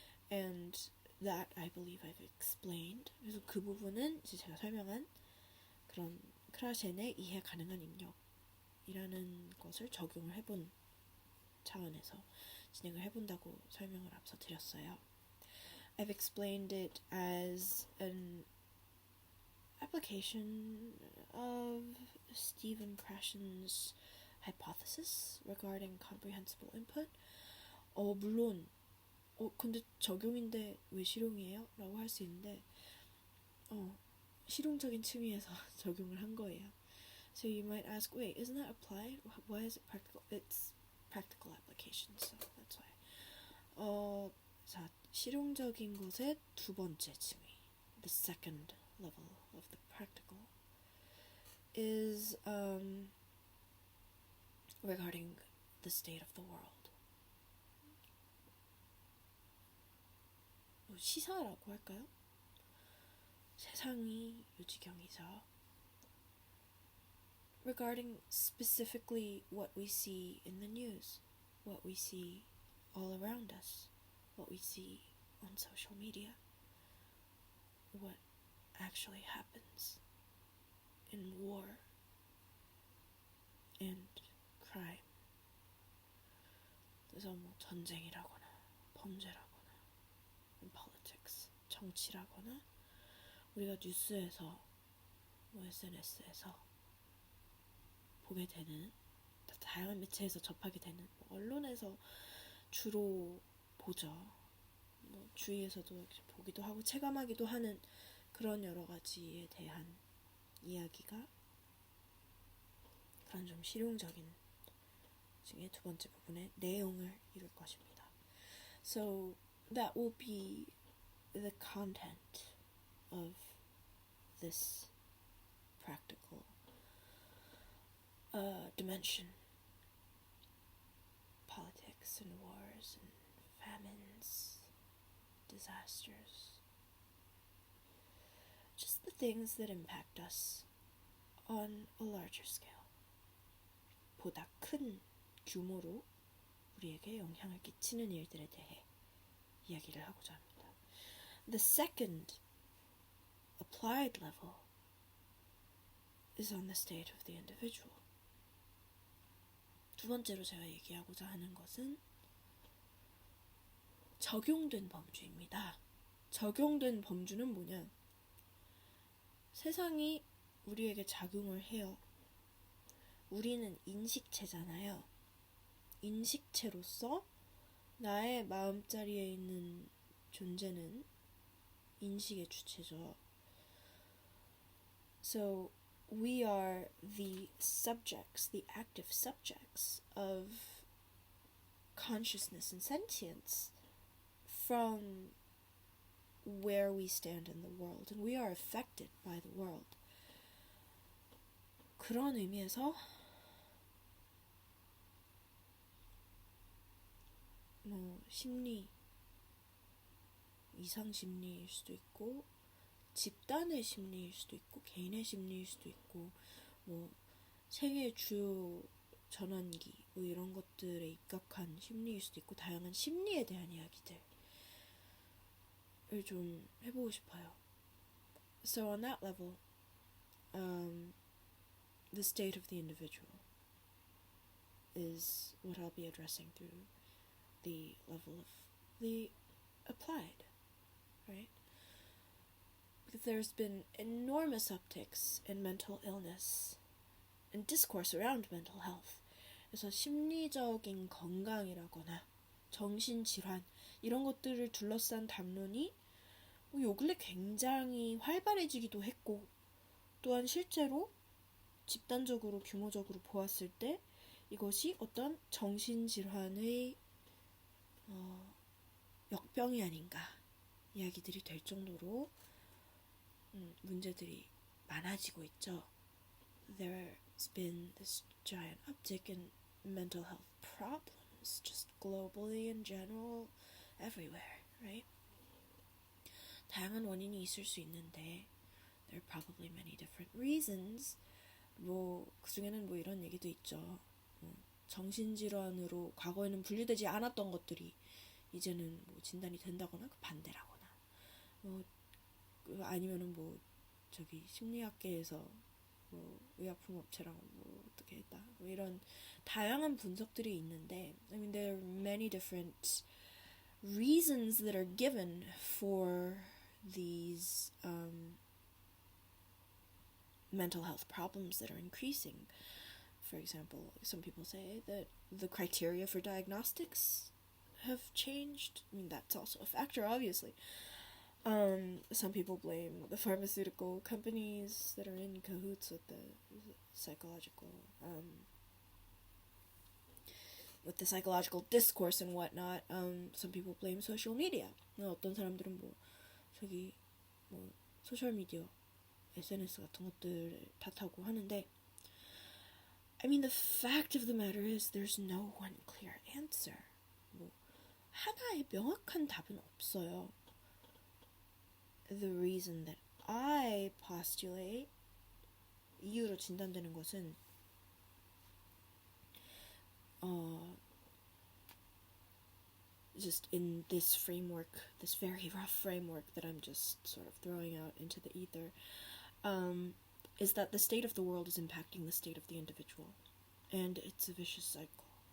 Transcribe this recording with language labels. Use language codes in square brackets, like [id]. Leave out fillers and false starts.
[en] And that I believe I've explained. [ko] 그래서 그 부분은 이제 제가 설명한 그런 크라셴의 이해 가능한 입력이라는 것을 적용을 해본 차원에서 진행을 해본다고 설명을 앞서 드렸어요. [en] I've explained it as an application of Stephen Krashen's hypothesis regarding comprehensible input. [ko] 물론 근데 적용인데 왜 실용이에요? 라고 할 수 있는데 실용적인 층위에서 적용을 한 거예요. [en] So you might ask, wait, isn't that applied? Why is it practical? It's practical application, so that's why. [ko] 자, 실용적인 것의 2번째 층위, [en] the second level of the practical, is regarding the state of the world. [ko] 시사라고 할까요? 세상이 요지경이죠. [en] Regarding specifically what we see in the news, what we see all around us, what we see on social media, what actually happens in war and crime. [ko] 그래서 뭐 전쟁이라거나 범죄라거나 politics, 정치라거나 우리가 뉴스에서 뭐 SNS에서 보게 되는 다양한 매체에서 접하게 되는 뭐 언론에서 주로 보죠. 뭐 주위에서도 보기도 하고 체감하기도 하는 그런 여러 가지에 대한 이야기가 그런 좀 실용적인 중에 두 번째 부분의 내용을 이룰 것입니다. [en] So that will be the content of this practical dimension. Politics and wars and famines, disasters. Just the things that impact us on a larger scale. [ko] 보다 큰 규모로 우리에게 영향을 끼치는 일들에 대해 이야기를 하고자 합니다. [en] The second applied level is on the state of the individual. [ko] 두 번째로 제가 얘기하고자 하는 것은 적용된 범주입니다. 적용된 범주는 뭐냐? 세상이 우리에게 작용을 해요. 우리는 인식체잖아요. 인식체로서 나의 마음자리에 있는 존재는 인식의 주체죠. [en] So we are the subjects, the active subjects of consciousness and sentience from where we stand in the world, and we are affected by the world. [ko] 그런 의미에서 심리, 이상 심리일 수도 있고 집단의 심리일 수도 있고 개인의 심리일 수도 있고 생의 주요 전환기 이런 것들에 입각한 심리일 수도 있고 다양한 심리에 대한 이야기들을 좀 해보고 싶어요. [en] So on that level, the state of the individual is what I'll be addressing through the level of the applied, right? Because there's been enormous upticks in mental illness and discourse around mental health. [ko] 그래서 심리적인 건강이라거나 정신질환 이런 것들을 둘러싼 담론이 요 근래 굉장히 활발해지기도 했고 또한 실제로 집단적으로 규모적으로 보았을 때 이것이 어떤 정신질환의 역병이 아닌가 이야기들이 될 정도로 문제들이 많아지고 있죠. [en] There's been this giant uptick in mental health problems just globally in general everywhere, right? [ko] 다양한 원인이 있을 수 있는데 [en] there are probably many different reasons. [ko] 그 중에는 이런 얘기도 있죠. 정신질환으로 과거에는 분류되지 않았던 것들이 이제는 진단이 된다거나 반대라거나 아니면은 심리학계에서 의약품업체랑 어떻게 했다 이런 다양한 분석들이 있는데 [en] I mean there are many different reasons that are given for these mental health problems that are increasing. For example, some people say that the criteria for diagnostics have changed. I mean, that's also a factor, obviously. Some people blame the pharmaceutical companies that are in cahoots with the psychological discourse and whatnot. Some people blame social media. [ko] 어떤 사람들은 소셜 미디어, SNS 같은 것들 탓하고 하는데 [en] I mean, the fact of the matter is there's no one clear answer. [ko] 하나의 명확한 답은 없어요. [en] The reason that I postulate [ko] 이유로 진단되는 것은 [en] just in this framework, this very rough framework that I'm just sort of throwing out into the ether, is that the state of the world is impacting the state of the individual, and it's a vicious cycle,